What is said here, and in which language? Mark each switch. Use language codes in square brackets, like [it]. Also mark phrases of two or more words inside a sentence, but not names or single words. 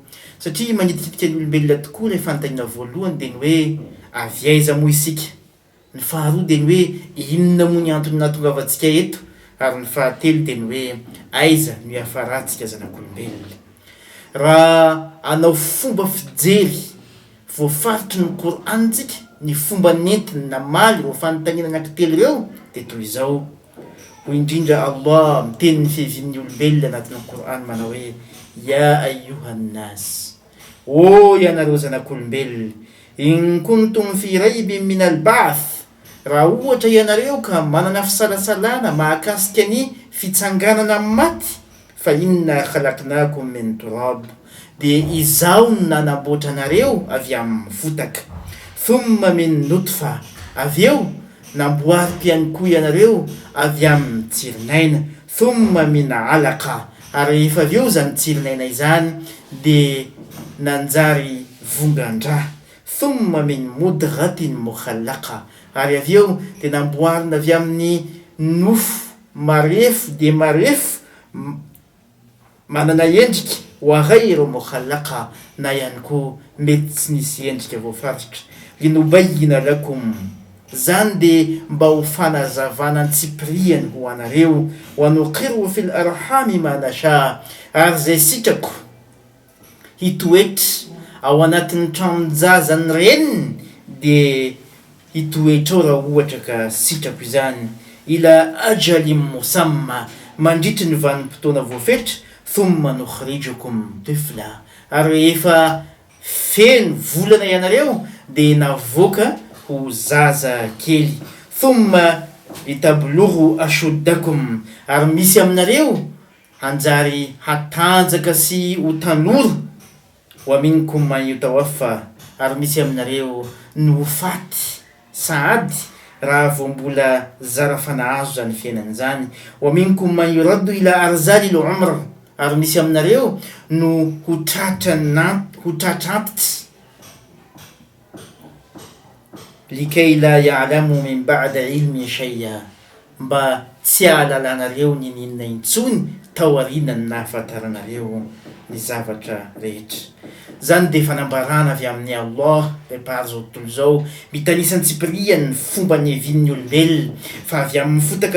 [mg] Satria manitikitika ny olombelona tokoa ilay fanontaniana voalohany dia ny hoe avy aiza moa isika, ny faharoa dia ny hoe inona moa ny antony nahatongavantsika eto, ary ny fahatelo dia ny hoe aiza no hiafarantsika zanak'olombelona. Raha anao fomba fijery voafaritry ny Korantsika ny fomba nentiny namaly ireo fanontaniana anankitelo ireo dia toy izao: ho indrindra Allah miteny ny fihevin'ny olombelona anatin'ny Koran manao hoe [ar] يا أيها الناس, [mg] o ianareo zanak'olombelona, [ar] إن كنتم في ريب من البعث, [mg] raha ohatra ianareo ka manana fisalasalana mahakasika ny fitsanganana amin'ny [ar] maty, فإنا خلقناكم من تراب, [mg] dia izaho no nanamboatra anareo avy amin'ny fotaka, [ar] ثم من نطفة, [mg] avy eo namboariko ihany koa ianareo avy amin'ny tsirinaina, [ar] ثم من علقة, [mg] ary efa avy eo zany tsirinaina izany dia nanjary vongan-draha, [ar] ثم من مضغة مخلقة, [mg] ary avy eo dia namboarina avy amin'ny nofo marefo dia marefo manana endrika [ar] وغير مخلقة, [mg] na ihany koa mety tsy nisy endrika voafaritra, [ar] لنبين لكم, [mg] zany dia mba ho fanazavana antsipiriany ho anareo, [ar] ونقر في الأرحام ما نشاء, [mg] ary zay sitrako hitoetra ao anatin'ny tranonjazany reniny dia hitoetra ao raha ohatra ka sitrako izany, [ar] إلى أجل مسمى, [mg] mandritry ny vanim-potoana voafetra, [ar] ثم نخرجكم طفلا, [mg] ary efa feno volana ianareo dia navoaka ho zaza kely, [ar] ثم لتبلغوا أشدكم, [mg] ary misy aminareo hanjary hatanjaka sy ho tanora, [ar] ومنكم من يتوفى, [mg] ary misy aminareo no faty sady raha vao mbola zarafanahazo zany fiainany zany. [ar] ومنكم من يرد إلى أرذل العمر, [mg] ary misy aminareo no ho tratrantitra [ar] لكيلا يعلم من بعد علم شيئا, [mg] mba tsy ahalalanareo ny ninona intsony taorinany nahafantaranareo ny zavatra rehetra. Zany de fanambarana avy amin'ny Allah prepare zao tontolo zao, mitanisan'ny tsy priany fomba ny hevin'ny olombelona, fa avy amin'ny fotaka